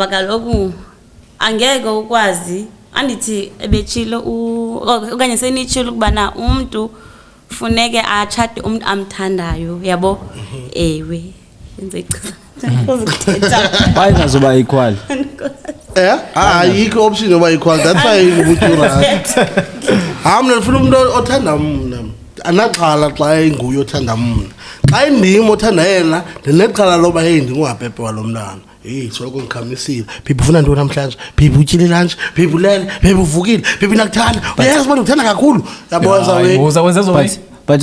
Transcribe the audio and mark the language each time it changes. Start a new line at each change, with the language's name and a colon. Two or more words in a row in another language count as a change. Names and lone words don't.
Xhosa: kaloku angeke ukwazi andithi ebetshilo okanye senitshilo ukubana umuntu funeke atshate umuntu amthandayo yabo ewe yenze ukuthetha Why nazoba equal? ayikho option yoba equal
English: that's why
Xhosa: ngubutshura. Hamna ngifuna umuntu othanda mina anaxhala xa enguye othanda mina xa indimi othanda yena ndineqhala loba hey ndinguhapepe walomntana hey soloko ngikhamisile phiphi ufuna ntoni namhlanje phiphi utyile lunch phiphi ulele phiphi uvukile phiphi nakuthanda uyazi bona uthanda kakhulu yabona we Uzakwenza zo way. But